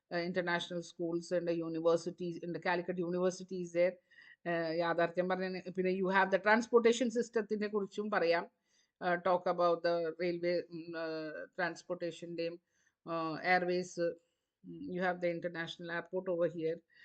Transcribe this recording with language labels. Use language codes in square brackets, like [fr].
[en] International schools and the universities, in the Calicut University is there. [ml] യാഥാർത്ഥ്യം പറഞ്ഞ പിന്നെ [en] you have the transportation system [ml] കുറിച്ചും പറയാം. [en] Talk about the railway transportation, airways. You have the international airport over here.